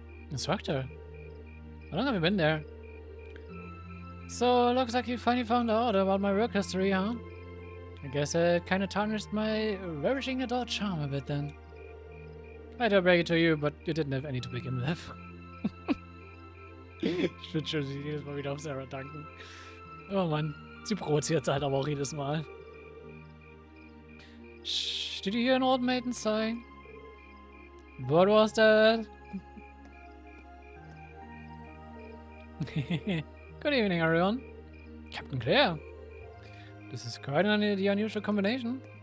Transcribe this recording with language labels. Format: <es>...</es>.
<en>Instructor? How long have you been there? So, looks like you finally found out about my work history, huh? I guess it kinda tarnished my ravishing adult charm a bit then. I'd break it to you, but you didn't have any to begin with.</en> <de>Ich würde schon jedes Mal wieder auf Sarah danken. Oh Mann, sie provoziert halt aber auch jedes Mal.</de> <en>Shh, did you hear an old maiden sigh? What was that? Good evening, everyone. Captain Claire. This is quite the unusual combination.</en>